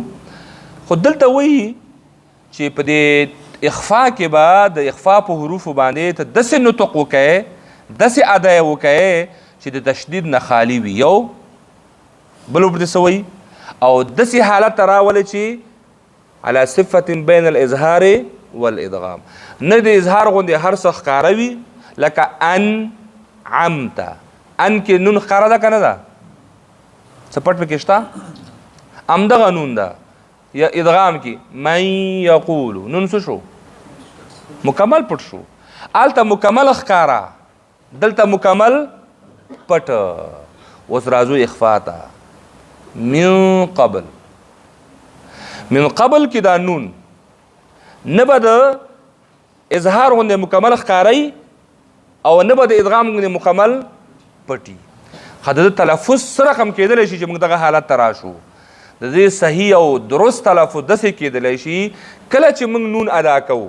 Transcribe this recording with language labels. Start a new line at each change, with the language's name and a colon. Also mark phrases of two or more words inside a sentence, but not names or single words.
Pashto: خو دلته وایي چې په دې اخفا کې به د اخفا په حروفو باندې ته داسې نطق وکړې، داسې ادای وکړې چې د تشدید نه خالی وي. یو بل ورته څه وایي؟ او داسې حالت ته راولې چې
Arabic: على صفة بین الاظهار والادغام،
Pashto: نه د اظهار غوندې هر څه ښکاره وي لکه انعمت. ان کې نون ښکاره ده که نه ده؟ څه پټ پکې شته؟ همدغه نون ده. یا ادغام کې
Arabic: من یقولو
Pashto: نون څه شو؟ مکمل پټ شو. هلته مکمل ښکاره، دلته مکمل پټ. اوس راځو اخفا ته.
Arabic: من قبل، من قبل
Pashto: کې دا نون نه به د اظهار غوندې مکمل ښکاري او نه به د ادغام غوندې مکمل پټي. خو د تلفظ څه رقم کېدلی شي چې موږ دغه حالت ته راشو. د دې صحیح او درست تلفظ داسې کېدلی شي کله چې موږ نون ادا کوو.